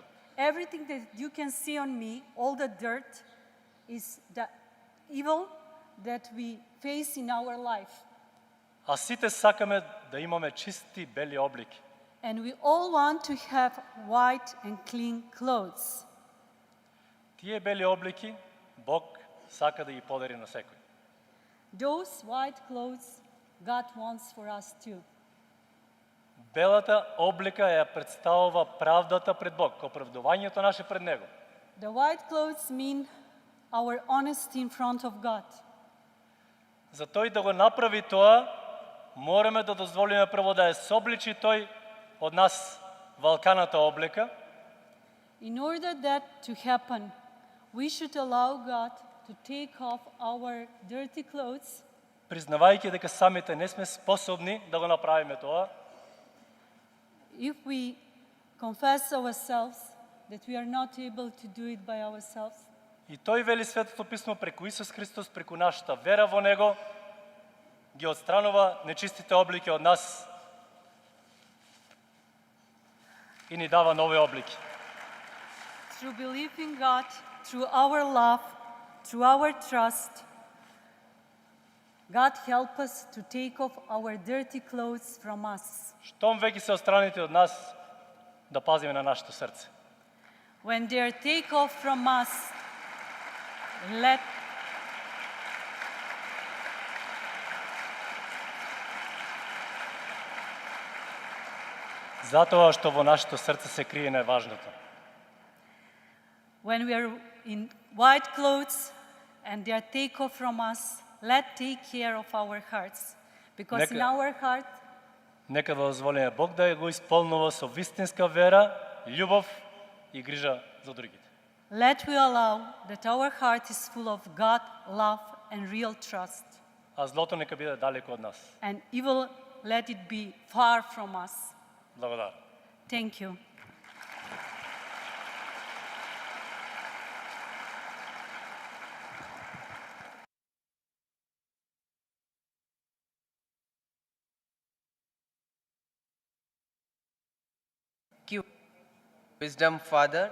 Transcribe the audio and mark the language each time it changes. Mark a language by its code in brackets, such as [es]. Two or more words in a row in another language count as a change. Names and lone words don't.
[en] Everything that you can see on me, all the dirt, is the evil that we face in our life. [mk] А сите сакаме да имаме чисти бели облики. [en] And we all want to have white and clean clothes. [mk] Тие бели облики Бог сака да ги подари на секој. [en] Those white clothes God wants for us too. [mk] Белата облика ја представува правдата пред Бог, оправдувањето наше пред Него. [en] The white clothes mean our honesty in front of God. [mk] За тој да го направи тоа, мораме да дозволиме прво да ја собличи тој од нас валканата облика. [en] In order that to happen, we should allow God to take off our dirty clothes, [mk] Признавајќи дека самите не сме способни да го направиме тоа. [en] if we confess ourselves that we are not able to do it by ourselves. [mk] И тој вели Светото писмо преку Исус Христос, преку нашата вера во Него, ги отстранува нечистите облики од нас и ни дава нови облики. [en] Through believing God, through our love, through our trust, God help us to take off our dirty clothes from us. [mk] Штом веќе се отстраните од нас, да пазиме на нашето срце. [en] When they are take off from us, let [mk] Затоа што во нашето срце се крие најважното. [en] when we are in white clothes and they are take off from us, let take care of our hearts. Because in [mk] Нека- [en] our heart, [mk] Нека да дозволиме Бог да го исполнува со вистинска вера, љубов и грижа за другите. [en] let we allow that our heart is full of God, love, and real trust. [mk] А злото нека биде далеко од нас. [en] And evil, let it be far from us. [mk] Благодарам. [en] Thank you. Thank you, Wisdom Father.